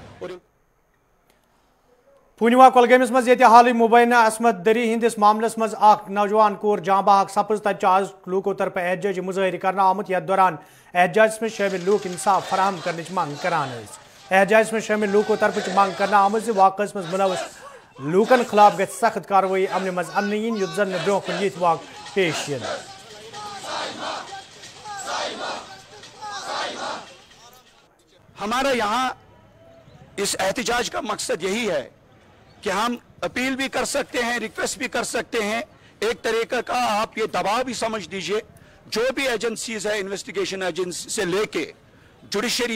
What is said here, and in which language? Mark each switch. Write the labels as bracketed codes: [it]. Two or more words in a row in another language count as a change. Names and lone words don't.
[ks] पुनिवा कुलगामिस मज ये हाल मुबैना असमत दरी हंदिस मामलस मज नौजवान कोर जाँ बहक सपज तक आज लूकों तरफ एहतजाजी मुजाहिर करना आमुत यथ दौरान एहतजाज में शामिल लूक इंसाफ फराहम करने मंग करान। एहतजाज में शामिल लूकों तरफ मंग करना आमुत वाक़स मज मुलवस लूकन खिलाफ गई सख्त कार्रवाई अमन मज अमन इन युद्ध जन ब्रोह कुन यथ वाक़ पेश इन। [hi] हमारा यहाँ इस एहतजाज का मकसद यही है कि हम अपील भी कर सकते हैं, रिक्वेस्ट भी कर सकते हैं, एक तरीका का आप ये दबाव भी समझ लीजिए जो भी एजेंसीज है, [en] investigation agency [hi] से लेके जुडिशरी